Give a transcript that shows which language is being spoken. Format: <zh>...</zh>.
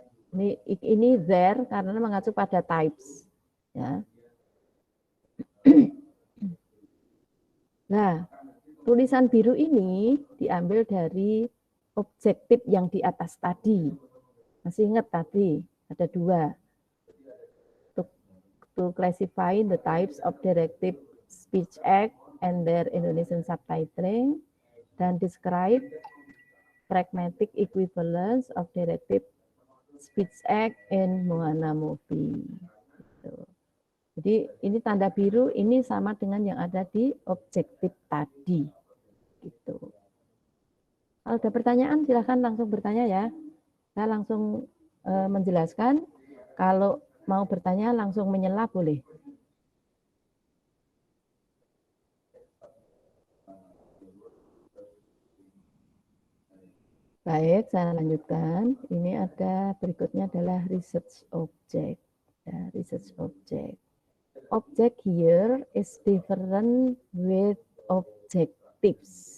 <id>Ini</id> <en>there</en> <id>karena mengacu pada types. Ya. Nah, tulisan biru ini diambil dari objektif yang di atas tadi. Masih ingat tadi ada dua.</id> <en>To classify the types of directed speech act and their Indonesian subtitling</en> <id>dan</id> <en>describe pragmatic equivalence of directed speech act in Moana movie.</en> <id>Gitu. Jadi ini tanda biru ini sama dengan yang ada di objektif tadi. Gitu. Kalau ada pertanyaan silahkan langsung bertanya ya. Saya langsung menjelaskan. Kalau mau bertanya langsung menyela boleh. Baik, saya lanjutkan. Ini ada berikutnya adalah research object. Ya, research object.</id> <en>Object here is different with objectives.</en>